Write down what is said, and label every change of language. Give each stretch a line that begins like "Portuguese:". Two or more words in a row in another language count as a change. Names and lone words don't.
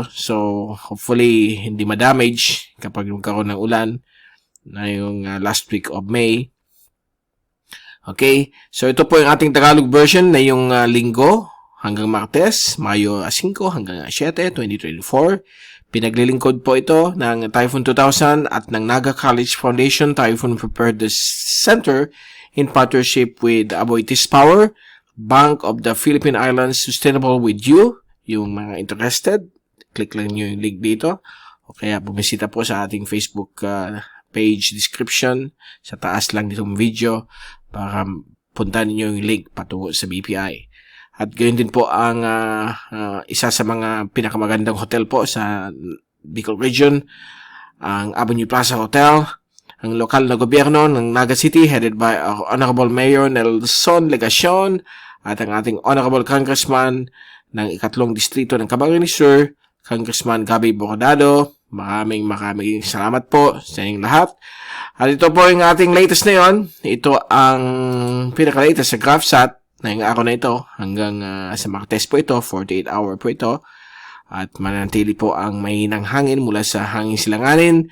Filipino: So, hopefully, hindi ma-damage kapag magkaroon ng ulan na yung
English: last week of May.
Filipino: Okay, so ito po yung ating Tagalog version na yung linggo hanggang Martes, Mayo 5 hanggang 7, 2024. Pinaglilingkod po ito ng Typhoon 2000 at ng Naga College Foundation Typhoon Preparedness Center
English: in partnership with
Filipino: Aboitiz Power, Bank of the Philippine Islands, Sustainable with You. Yung mga interested, click lang nyo yung link dito. O kaya bumisita po sa ating Facebook
English: page description.
Filipino: Sa taas lang ditong video para puntahan niyo yung link patungo sa BPI. At gayon din po ang isa sa mga pinakamagandang hotel po sa Bicol Region, ang Avenue Plaza Hotel, ang lokal na gobyerno ng Naga City
English: headed by
Filipino: Honorable Mayor Nelson Legacion at ang ating Honorable Congressman ng 3 Distrito ng Camarines Sur, Congressman Gabby Bordado. Maraming salamat po sa inyong lahat. At ito po yung ating latest na yon. Ito ang pinaka-latest sa GraphSat na yung araw na ito. Hanggang sa Martes po ito, 48 hour po ito. At mananatili po ang mahinang hangin mula sa hangin silanganin.